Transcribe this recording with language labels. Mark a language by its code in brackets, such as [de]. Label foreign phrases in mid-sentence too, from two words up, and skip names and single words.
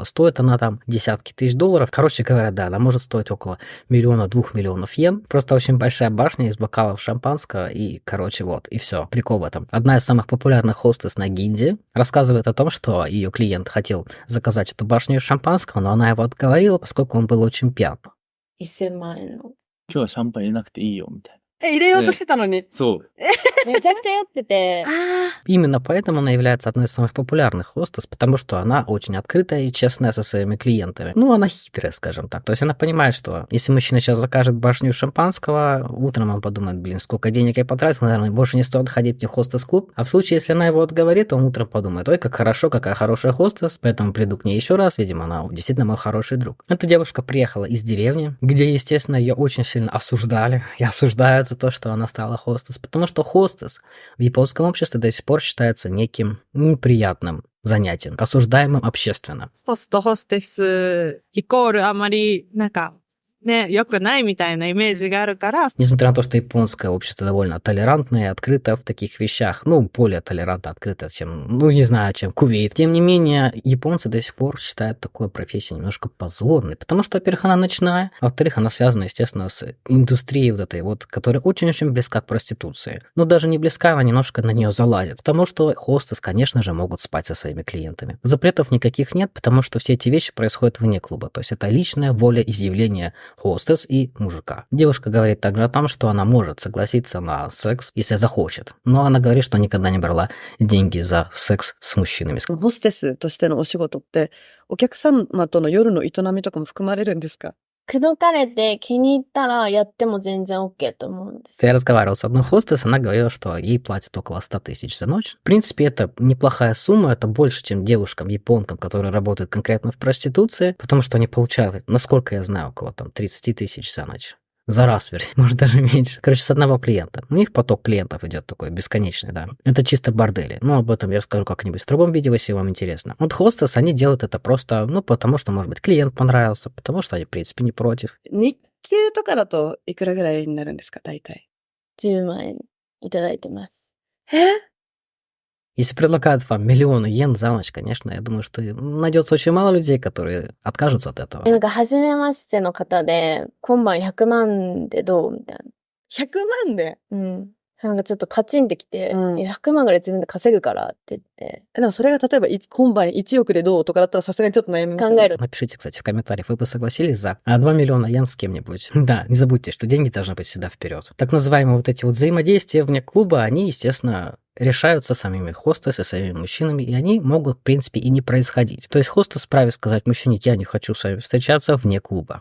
[ru] Стоит она там десятки тысяч долларов. Короче говоря, да, она может стоить около 1-2 миллионов йен. Просто очень большая башня из бокалов шампанского, и, короче, вот, и все. Прикол в этом. Одна из самых популярных хостес на Гинде рассказывает о том, что ее клиент хотел заказать эту башню из шампанского, но она его отговорила, поскольку он был очень пьян. [ja] 1000 万円の。今日はシャンパン入れなくていいよ、みたいな。入れようとしてたのに。そう。めちゃくちゃ酔ってて。 [ru] Именно поэтому она является одной из самых популярных хостес, потому что она очень открытая и честная со своими клиентами. Ну, она хитрая, скажем так. То есть она понимает, что если мужчина сейчас закажет башню шампанского, утром он подумает, блин, сколько денег я потратил, наверное, больше не стоит ходить в хостес-клуб. А в случае, если она его отговорит, он утром подумает, ой, как хорошо, какая хорошая хостес, поэтому приду к ней еще раз, видимо, она действительно мой хороший друг. Эта девушка приехала из деревни, где, естественно, ее очень сильно осуждали. И осуждают за то, что она стала хостес, потому что хостес в японском обществе до сих пор считается неким неприятным занятием, осуждаемым общественно. [ja] ホスト、ホステス、イコールあまり、なんか、ね、良くないみたいなイメージがあるから、 [ru] Несмотря на то, что японское общество довольно толерантное и открытое в таких вещах, ну, более толерантно, открыто, чем, ну, не знаю, чем Кувейт. Тем не менее, японцы до сих пор считают такую профессию немножко позорной, потому что, во-первых, она ночная, а во-вторых, она связана, естественно, с индустрией вот этой вот, которая очень-очень близка к проституции. Но даже не близка, она немножко на нее залазит, потому что хостес, конечно же, могут спать со своими клиентами. Запретов никаких нет, потому что все эти вещи происходят вне клуба, то есть это личная воля изъявления хостес и мужика. Девушка говорит также о том, что она может согласиться на секс, если захочет, но она говорит, что никогда не брала деньги за секс с мужчинами. [ja] ホステスとしてのお仕事って、お客様との夜の営みとかも含まれるんですか？口説かれて気に入ったらやっても全然 OK と思うんです。 [ru] Я разговаривал с одной хостес, она говорила, что ей платят около 100 тысяч за ночь. В принципе, это неплохая сумма, это больше, чем девушкам-японкам, которые работают конкретно в проституции, потому что они получают, насколько я знаю, около там 30 тысяч за ночь. За раз, вернее, может даже меньше. Короче, с одного клиента. У них поток клиентов идет такой бесконечный, да. Это чисто бордели. Но об этом я расскажу как-нибудь в другом видео, если вам интересно. Вот хостес, они делают это просто, ну, потому что, может быть, клиент понравился, потому что они, в принципе, не против. [ja] 日給とかだといくらぐらいになるんですか、大体。 10万円いただいてます。 [ru] Если предлагают вам миллионы йен за ночь, конечно, я думаю, что найдется очень мало людей, которые откажутся от этого. [ja] なんか、初めましての方で、今晩100万でどうみたいな。 100万でうん。なんかちょっとカチンってきて、100万ぐらい自分で稼ぐからって言って。でもそれが例えば今晩1億でどうとかだったらさすがにちょっと悩みますよね。考える。 [ru] Напишите, кстати, в комментариях, вы бы согласились за 2 миллиона йен с кем-нибудь. Да, не забудьте, что деньги должны быть всегда вперед. Так называемые вот эти вот взаимодействия вне клуба, они, естественно, решаются самими хостес и самими мужчинами, и они могут, в принципе, и не происходить. То есть хостес вправе сказать мужчине: я не хочу с вами встречаться вне клуба.